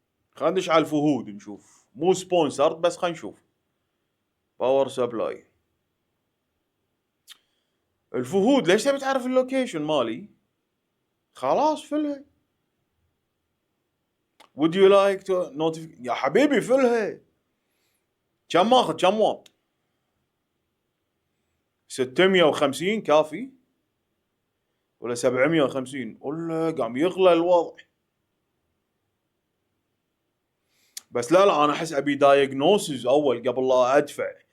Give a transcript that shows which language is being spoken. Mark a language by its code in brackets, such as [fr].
[ar] خلينا ندش على الفهود نشوف. مو سبونسرد بس خلينا نشوف. باور سبلاي. الفهود ليش تبي تعرف اللوكيشن مالي؟ خلاص فلها. [en] would you like to notify [ar] يا حبيبي فلها. كم ماخذ كم واط؟ 650 كافي ولا 750 ولا قام يغلى الوضع. بس لا انا احس ابي دايجنوسز اول قبل لا ادفع.